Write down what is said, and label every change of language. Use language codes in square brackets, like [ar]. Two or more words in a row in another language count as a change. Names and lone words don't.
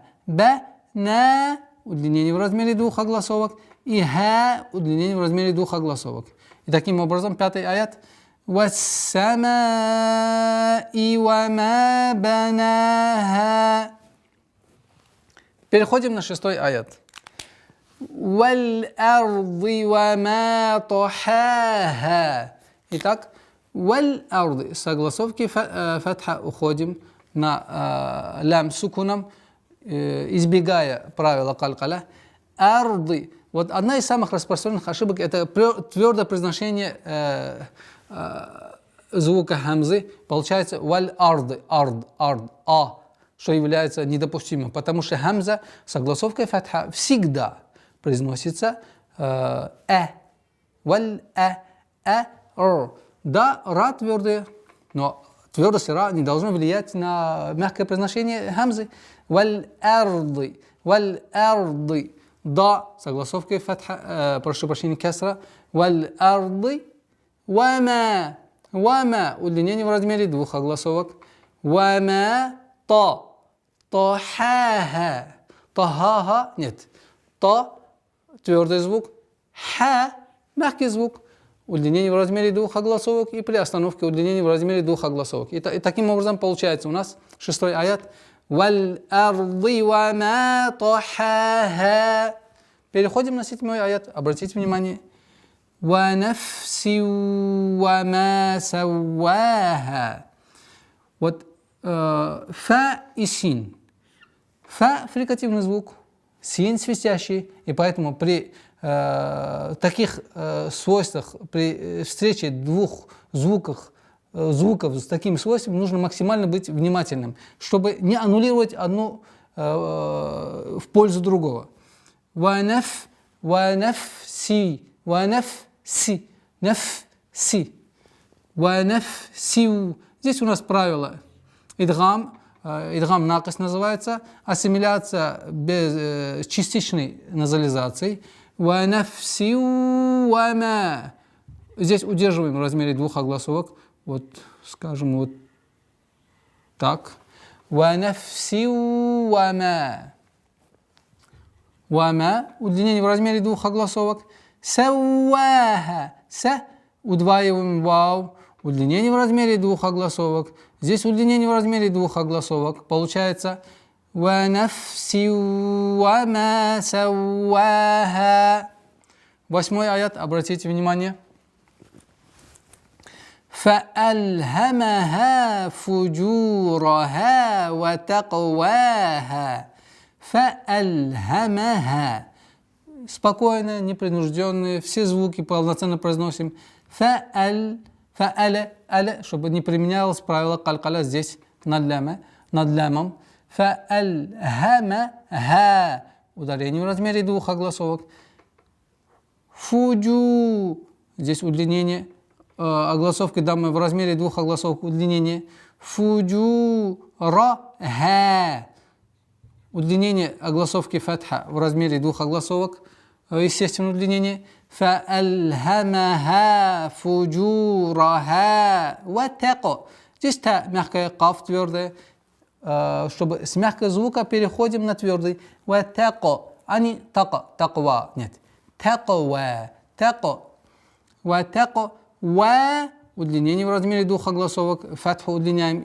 [ar] Бана. [ru] Удлинение в размере 2 огласовок. [ar] و ها. [ru] Удлинение в размере 2 огласовок. И таким образом 5-й аят. [ar] والسماء وما بناها. [ru] Переходим на 6-й аят. [ar] والأرض وما طحاها. [ru] Итак, валь-арди. С огласовки фатха уходим на лям сукуном, избегая правила калькаля. [ar] Арди. [ru] Вот одна из самых распространенных ошибок – это твердое произношение звука хамзы. Получается [ar] والأرض، أرض, [ru] что является недопустимым, потому что хамза с огласовкой фатха всегда произносится р. Да, ра твердые, но твердость ра не должна влиять на мягкое произношение хамзы. [ar] Валь-арди. [ru] Да, с огласовкой фатха, прошу прощения, кесра. [ar] والأرض. وما. [ru] Удлинение в размере 2 огласовок. [ar] وما. طحاها. [ru] Тахаха. Нет. Та. Твердый звук. Ха. Мягкий звук. Удлинение в размере 2 огласовок. И при остановке удлинение в размере 2 огласовок. И таким образом получается у нас 6-й аят. [ar] والأرض وما طحاها. [ru] Переходим на 7-й аят. Обратите внимание. [ar] ونفس وما سواها. [ru] Вот фа и син. Фа – фрикативный звук, син – свистящий. И поэтому при таких свойствах, при встрече двух звуков с такими свойствами, нужно максимально быть внимательным, чтобы не аннулировать одну в пользу другого. [ar] ونفس. [ru] Здесь у нас правило. Идгам накис называется, ассимиляция без частичной назализации. [ar] ونفس وما. [ru] Здесь удерживаем в размере 2 огласовок. Вот, скажем, вот так. [ar] ونفس وما. Вама. [ru] Удлинение в размере 2 огласовок. [ar] سواها. سا. [ru] Удваиваем вау. Удлинение в размере 2 огласовок. Здесь удлинение в размере 2 огласовок. [ar] Получается ونفس وما سواها. [ru] 8-й аят, обратите внимание. [ar] فَأَلْهَمَهَا فُجُورَهَا وَتَقْوَاهَا. فَأَلْهَمَهَا. [ru] Спокойно, непринужденные, все звуки полноценно произносим. Фа'аль, чтобы не применялось правило калькаля здесь над лямом. [ar] Фа'альхамаха. [ru] Ударение в размере 2 огласовок. Фуджу. Здесь удлинение. Огласовки дамы в размере 2 огласовок. Удлинение. Фуджу. Ра-ха. Удлинение огласовки фатха в размере 2 огласовок. Естественное удлинение. [ar] فَأَلْهَمَهَا فُجُورَهَا وَتَقَى. [ru] Здесь та мягкая, каф твердая. чтобы с мягкого звука переходим на твердый. Ватако, а не [ar] تقى، تقوى, [ru] нет. [ar] تقوى، تقى. وتقى، و, [ru] удлинение в размере двух огласовок, фатху удлиняем.